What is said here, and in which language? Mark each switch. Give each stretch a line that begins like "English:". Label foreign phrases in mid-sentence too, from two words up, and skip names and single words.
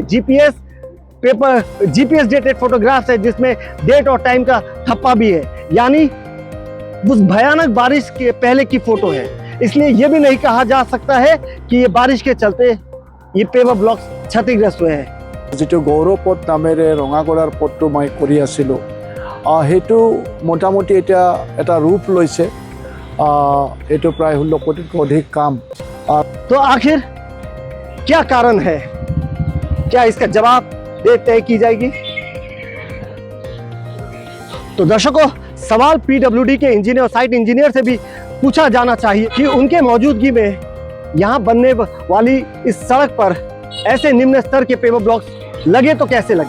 English: GPS dated photographs
Hindi: है, जिसमें डेट और टाइम का थप्पा भी है, यानी उस भयानक बारिश के पहले की फोटो है। इसलिए यह भी नहीं कहा जा सकता है कि ये बारिश के चलते ये
English: paver blocks
Hindi: क्षतिग्रस्त हुए हैं।
Assamese: যেটো গৌৰৱপথ নামেৰে ৰঙাগড়াৰ পথটো মই কৰি আছিলোঁ, সেইটো মোটামুটি এতিয়া এটা ৰূপ লৈছে। এইটো প্ৰায় 16 কোটিতকৈ অধিক কাম।
Hindi: तो आखिर क्या कारण है, क्या इसका जवाब तय की जाएगी? तो दर्शकों, सवाल पीडब्ल्यूडी के इंजीनियर,
English: site engineer
Hindi: से भी पूछा जाना चाहिए कि उनके मौजूदगी में यहाँ बनने वाली इस सड़क पर ऐसे निम्न स्तर के
English: paver blocks
Hindi: लगे तो कैसे लगे।